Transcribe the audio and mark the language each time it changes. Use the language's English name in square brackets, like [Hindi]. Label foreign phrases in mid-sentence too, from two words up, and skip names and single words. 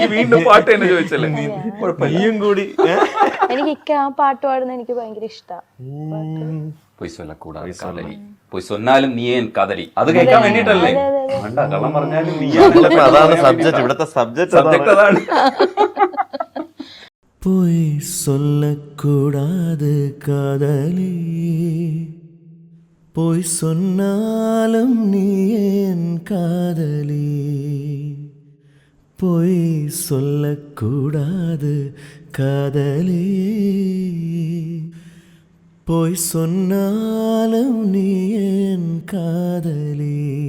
[Malayalam] വീണ്ടും പാട്ട് തന്നെ ചോദിച്ചല്ലേ? നീയും കൂടി. എനിക്ക് ആ പാട്ട് പാടുന്ന എനിക്ക് ഭയങ്കര ഇഷ്ടമാണ്. [Tamil] பொய் சொன்னாலும் நீ என் காதலி, [Malayalam] അത് കേൾക്കാൻ വേണ്ടിട്ടല്ലേ? കള്ളം പറഞ്ഞാലും അതാണ് സബ്ജക്ട്, ഇവിടുത്തെ സബ്ജക്ട് അതാണ്. [Tamil] பொய் சொல்லக்கூடாது காதலி, பொய் சொன்னாலும் நீ என் காதலி. பொய் சொல்லக்கூடாது காதலி, பொய் சொன்னாலும் நீ என் காதலி.